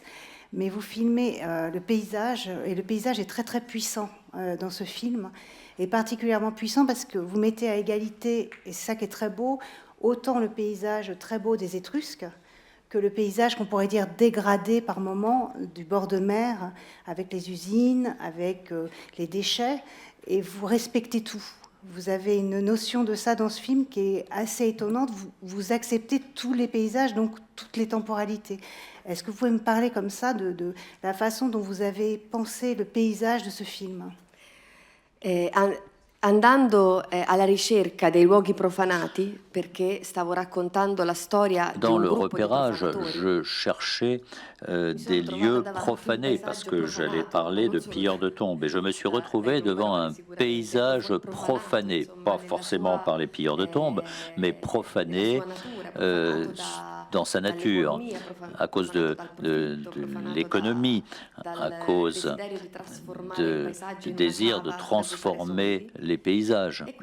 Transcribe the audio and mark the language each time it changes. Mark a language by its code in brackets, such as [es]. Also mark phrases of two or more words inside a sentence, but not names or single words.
[fr] Mais vous filmez le paysage, et le paysage est très très puissant dans ce film, et particulièrement puissant parce que vous mettez à égalité, et c'est ça qui est très beau, autant le paysage très beau des Étrusques que le paysage qu'on pourrait dire dégradé par moments du bord de mer, avec les usines, avec les déchets, et vous respectez tout. Vous avez une notion de ça dans ce film qui est assez étonnante. Vous acceptez tous les paysages, donc toutes les temporalités. Est-ce que vous pouvez me parler comme ça de la façon dont vous avez pensé le paysage de ce film? [it] Andando alla ricerca dei luoghi profanati, perché stavo raccontando la storia di [fr] Dans un le [it] gruppo di [fr] repérage, [it] profanatori. [fr] je cherchais des lieux profanés parce que j'allais parler de pilleurs de tombes. Et je me suis retrouvé devant un paysage profané, pas forcément par les pilleurs de tombes, mais profané dans sa nature, à cause de l'économie, à cause du désir de transformer les paysages.